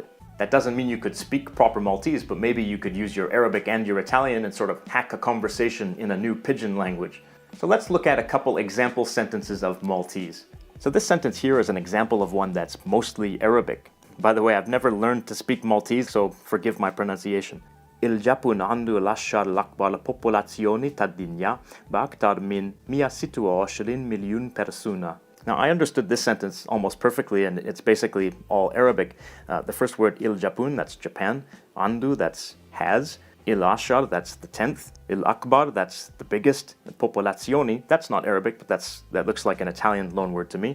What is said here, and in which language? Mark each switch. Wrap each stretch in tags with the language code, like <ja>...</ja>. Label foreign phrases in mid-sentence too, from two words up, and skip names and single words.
<en>That doesn't mean you could speak proper Maltese, but maybe you could use your Arabic and your Italian and sort of hack a conversation in a new pidgin language. So let's look at a couple example sentences of Maltese. So this sentence here is an example of one that's mostly Arabic. By the way, I've never learned to speak Maltese, so forgive my pronunciation.</en> <mt>Il-Giappun għandu l-10 l-akbar popolazzjoni tad-dinja b'aktar minn 126 miljun persuna.</mt> <en>Now, I understood this sentence almost perfectly, and it's basically all Arabic. The first word, il-Japun, that's Japan. Andu, that's has.</en> <mt>Il Ashar,</mt> <en>that's the 10th.</en> <mt>Il Akbar,</mt> <en>that's the biggest. Popolazioni, that's not Arabic, but that looks like an Italian loanword to me.</en>